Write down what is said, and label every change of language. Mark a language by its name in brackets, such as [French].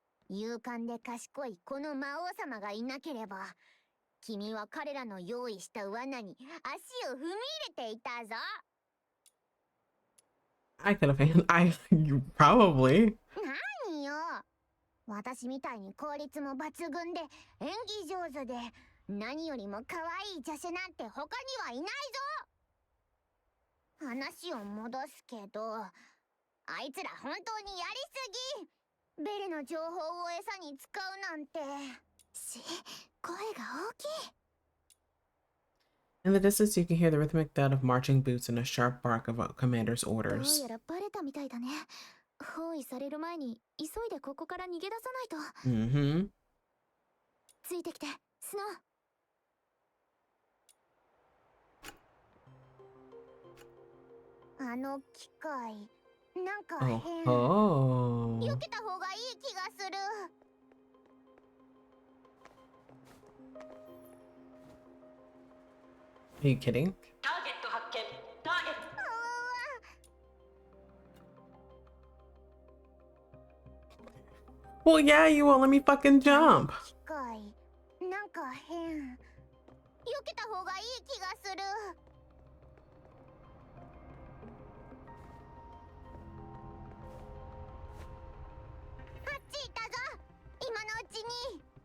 [Japanese] 勇敢で賢いこの魔王様がいなければ、君は彼らの用意した罠に足を踏み入れていたぞ。 [English] I could have you probably. [Japanese] 何よ、私みたいに効率も抜群で演技上手で何よりも可愛い女子なんて他にはいないぞ。話を戻すけど、あいつら本当にやりすぎ。ベルの情報を餌に使うなんて。声が大きい。 [English] In the distance, you can hear the rhythmic thud of marching boots and a sharp bark of a commander's [Japanese] どう [English] orders. [Japanese] やらバレたみたいだね。包囲される前に急いでここから逃げ出さないと。 Mm-hmm. ついてきて、スノー。あの機械、なんか変。 Oh. 避けた方がいい気がする。 [English] Are you kidding? [Japanese] ターゲット発見。ターゲット。 [English] Well, yeah, you won't let me fucking jump. [Japanese] 機械、なんか変。避けた方がいい気がする。あっち行ったぞ、今のうちに。